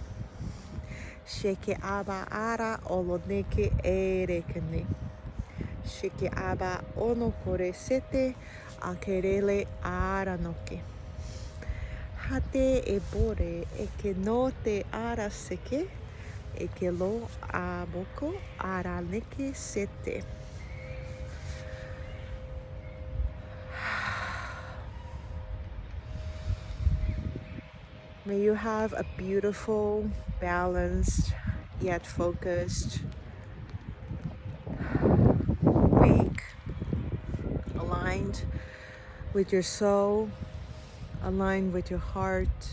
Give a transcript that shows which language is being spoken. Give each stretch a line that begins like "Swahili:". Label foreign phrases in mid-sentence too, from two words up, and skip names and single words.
English: Sheke aba ara olo neke ere kene. Sheke aba ono kore sete akerele ara noke. Hate e bore e ke no te ara seke e ke lo a boko ara neke sete. May you have a beautiful, balanced, yet focused week, aligned with your soul, aligned with your heart.